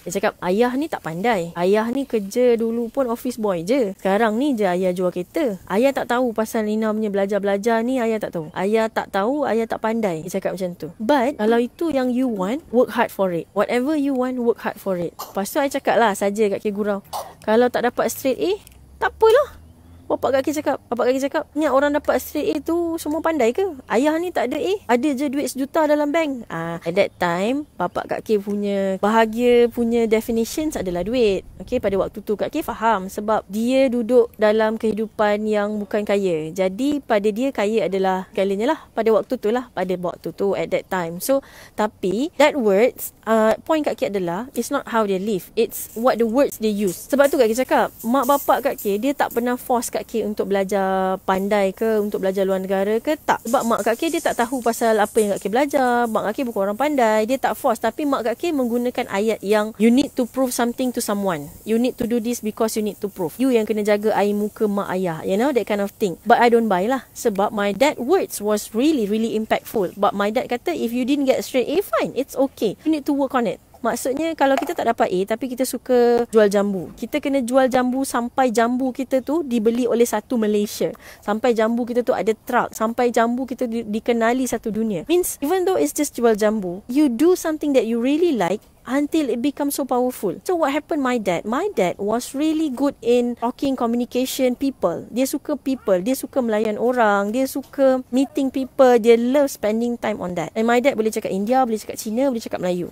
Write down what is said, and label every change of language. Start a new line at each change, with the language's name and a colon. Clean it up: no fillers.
Malay: Dia cakap, ayah ni tak pandai. Ayah ni kerja dulu pun office boy je. Sekarang ni je ayah jual kereta. Ayah tak tahu pasal Nina punya belajar-belajar ni, ayah tak tahu. Ayah tak tahu, ayah tak pandai. Dia cakap macam tu. But, kalau itu yang
English: you want, work hard for it. Whatever you want, work hard for it.
Malay: Lepas tu, I cakap lah saja Kak K gurau. Kalau tak dapat straight A, tak apalah. Bapak Kak K cakap, ni orang dapat straight A tu semua pandai ke? Ayah ni tak ada A, ada je duit sejuta dalam bank.
English: At that time,
Malay: Bapak Kak K punya bahagia punya definitions adalah duit. Okay, pada waktu tu Kak K faham sebab dia duduk dalam kehidupan yang bukan kaya. Jadi pada dia kaya adalah segalanya lah pada waktu tu
English: at that time. So,
Malay: tapi
English: that words, point
Malay: Kak K adalah
English: it's not how they live, it's what the words they use.
Malay: Sebab tu Kak K cakap, mak bapak Kak K dia tak pernah force Kak K untuk belajar pandai ke, untuk belajar luar negara ke, tak. Sebab mak Kak K dia tak tahu pasal apa yang Kak K belajar. Mak Kak K bukan orang pandai, dia tak force. Tapi mak Kak K menggunakan ayat yang
English: you need to prove something to someone. You need to do this because you need to prove.
Malay: You yang kena jaga air muka mak ayah,
English: you know, that kind of thing. But I don't buy lah.
Malay: Sebab
English: my dad words was really, really impactful. But my dad
Malay: kata,
English: if you didn't get straight A, fine, it's okay. You need to work on it.
Malay: Maksudnya kalau kita tak dapat A tapi kita suka jual jambu, kita kena jual jambu sampai jambu kita tu dibeli oleh satu Malaysia, sampai jambu kita tu ada truck, sampai jambu kita dikenali satu dunia.
English: Means even though it's just
Malay: jual jambu,
English: you do something that you really like until it becomes so powerful. So what happened, my dad was really good in talking, communication, people.
Malay: Dia suka people, dia suka melayan orang, dia suka
English: meeting people,
Malay: dia
English: love spending time on that. And my dad
Malay: boleh cakap India, boleh cakap Cina, boleh cakap Melayu.